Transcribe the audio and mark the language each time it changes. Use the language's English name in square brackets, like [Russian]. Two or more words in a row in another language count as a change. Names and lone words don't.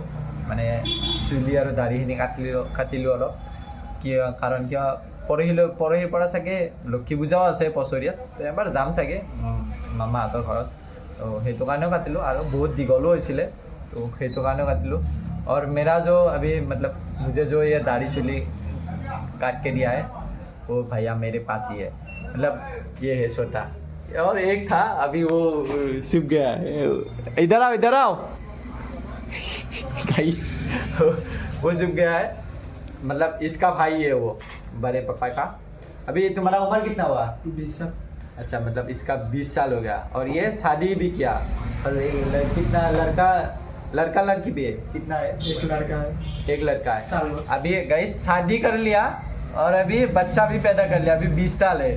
[Assamese] মানে চুলি আৰু দাঢ়িখিনি কাটিলোঁ অলপ কাৰণ কিয় পৰহিৰ পৰা চাগে লক্ষী পূজাও আছে বছৰীয়া তো এবাৰ যাম চাগে মামাহঁতৰ ঘৰত তো সেইটো কাৰণেও কাটিলোঁ আৰু বহুত দীঘলো হৈছিলে তো সেইটো কাৰণেও কাটিলোঁ [Hindi] और मेरा जो अभी मतलब मुझे जो ये दाढ़ी चुली काट के दिया है वो भैया मेरे पास ही है मतलब ये है छोटा और एक था अभी वो सूख गया है इधर आओ गाइस वो सूख गया है मतलब इसका भाई है वो बड़े पापा का अभी तुम्हारा उम्र कितना हुआ 20 साल अच्छा मतलब इसका 20 साल हो गया और ये शादी भी किया और कितना लड़का लड़की भी है कितना है एक लड़का है अभी गाइस शादी कर लिया और अभी बच्चा भी पैदा कर लिया अभी 20 साल है